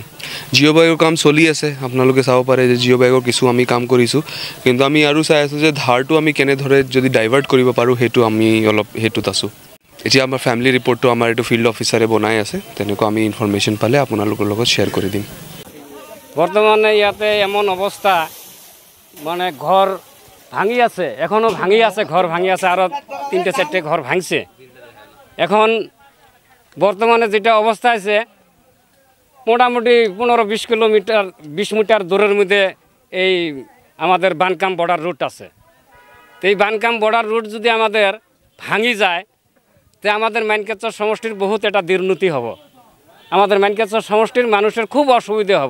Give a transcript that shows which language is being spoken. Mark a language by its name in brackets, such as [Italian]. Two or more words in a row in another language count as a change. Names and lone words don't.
[Assamese] জিঅ' বেগৰ কাম চলি আছে, আপোনালোকে চাব পাৰে যে জিঅ' বেগৰ কিছু আমি কাম কৰিছোঁ, কিন্তু আমি আৰু চাই আছোঁ যে ধাৰটো আমি কেনেদৰে যদি ডাইভাৰ্ট কৰিব পাৰোঁ সেইটো আমি অলপ সেইটোত আছোঁ। এতিয়া আমাৰ [English] family report [Assamese] আমাৰ এইটো [English] field officer [Assamese] বনাই আছে, তেনেকুৱা আমি ইনফৰমেশ্যন পালে আপোনালোকৰ লগত শ্বেয়াৰ কৰি দিম। বৰ্তমানে ইয়াতে এমন অৱস্থা মানে ঘৰ ভাঙি আছে, এখনো ভাঙি আছে, [Bangla] ঘর ভাঙি আছে, আরও 3-4টে ঘর ভাঙছে। এখন বর্তমানে যেটা অবস্থা আছে মোটামুটি 15-20 কিলোমিটার 20 মিটার দূরের মধ্যে এই আমাদের বানকাম বর্ডার রুট আছে। তো এই বানকাম বর্ডার রুট যদি আমাদের ভাঙি যায় তো আমাদের মাইনকাছার সমষ্টির বহুত একটা দুর্নীতি হব, আমাদের মাইনকাছার সমষ্টির মানুষের খুব অসুবিধা হব।